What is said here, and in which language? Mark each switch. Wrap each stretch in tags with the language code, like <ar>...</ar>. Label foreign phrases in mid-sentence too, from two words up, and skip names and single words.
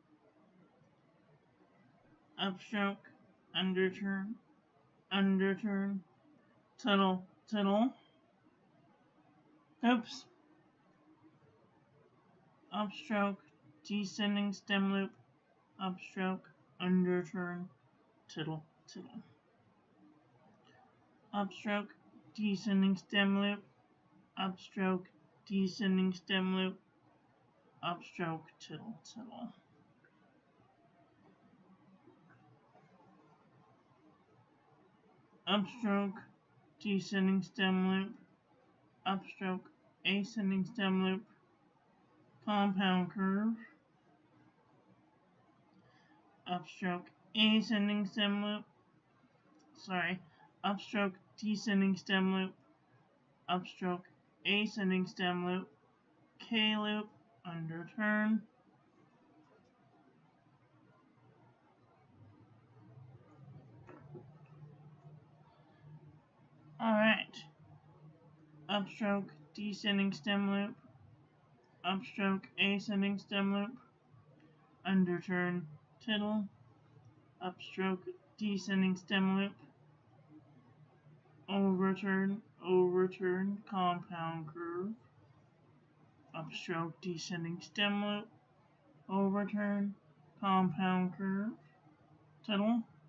<en>upstroke, underturn, underturn, tittle, tittle, oops, upstroke, descending stem loop, upstroke, underturn, tittle, tittle, upstroke, descending stem loop, upstroke, descending stem loop, upstroke, tittle, tittle. Upstroke, descending stem loop, upstroke, ascending stem loop, compound curve, upstroke, ascending stem loop, upstroke, descending stem loop, upstroke, ascending stem loop, K loop, underturn, alright, upstroke, descending stem loop, upstroke, ascending stem loop, underturn, tittle, upstroke, descending stem loop, overturn, overturn, compound curve, upstroke, descending stem loop, overturn, compound curve, tittle,</en>